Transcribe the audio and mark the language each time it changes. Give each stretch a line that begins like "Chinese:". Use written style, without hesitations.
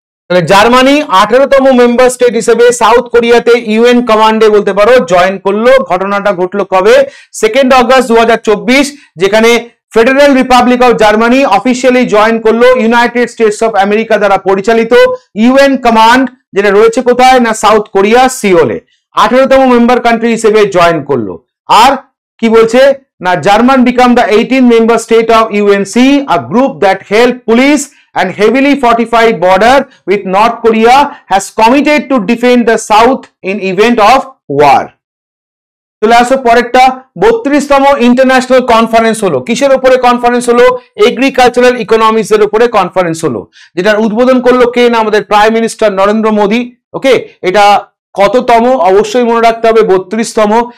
Bangla: তাহলে Germany 18তম member state হিসেবে south কোরিয়াতে ইউএন কমান্ডে বলতে পারো জয়েন করলো। ঘটনাটা ঘটলো কবে? 2 অগস্ট 2024, যেখানে federal Republic of Germany officially join করলো ইউনাইটেড স্টেটস অফ আমেরিকা দ্বারা পরিচালিত ইউএন কমান্ড, যেটা রয়েছে কোথায় না সাউথ কোরিয়া সিওলে। 18তম মেম্বার কান্ট্রি হিসেবে জয়েন করলো। আর কি বলছে না
English: German become the 18th member state of UNC, a group that help police and heavily fortified border with North Korea has committed to defend the South in event of war.
Bangla: চলে আসো পরেরটা 32তম international conference হলো। কিসের উপরে conference হলো? Agricultural economics এর উপরে conference হলো, যেটার উদ্বোধন করলো কে না আমাদের প্রাইম মিনিস্টার নরেন্দ্র মোদী। ওকে, এটা কততম অবশ্যই মনে রাখতে হবে 32তম।